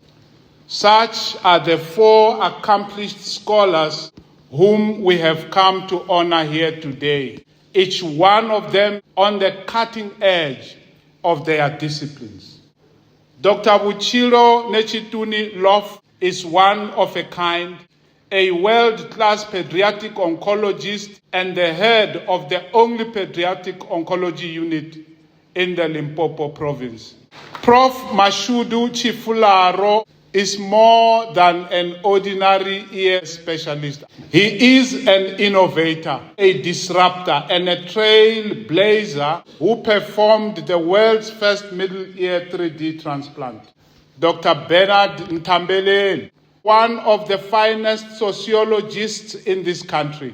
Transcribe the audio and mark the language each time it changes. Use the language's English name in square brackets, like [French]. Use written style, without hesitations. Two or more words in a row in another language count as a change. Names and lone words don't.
[English] Such are the four accomplished scholars whom we have come to honor here today, each one of them on the cutting edge of their disciplines. Dr. Buchilo Netshituni-Loff is one of a kind, a world-class pediatric oncologist and the head of the only pediatric oncology unit in the Limpopo province. Prof. Mashudu Tshifularo is more than an ordinary ear specialist. He is an innovator, a disruptor, and a trailblazer who performed the world's first middle ear 3D transplant. Dr. Nthambeleni, one of the finest sociologists in this country.